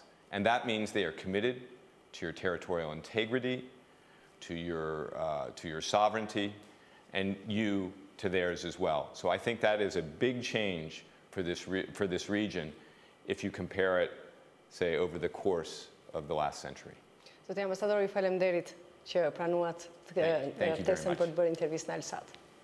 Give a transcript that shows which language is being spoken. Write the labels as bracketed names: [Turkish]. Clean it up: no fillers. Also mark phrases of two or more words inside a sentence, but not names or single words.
[English] And that means they are committed to your territorial integrity, to your sovereignty, and you to theirs as well. So I think that is a big change for this region if you compare it, say, over the course of the last century. [Albanian] Zoti ambasadori, faleminderit që pranuat ftesën për të bërë intervistë në Alsat.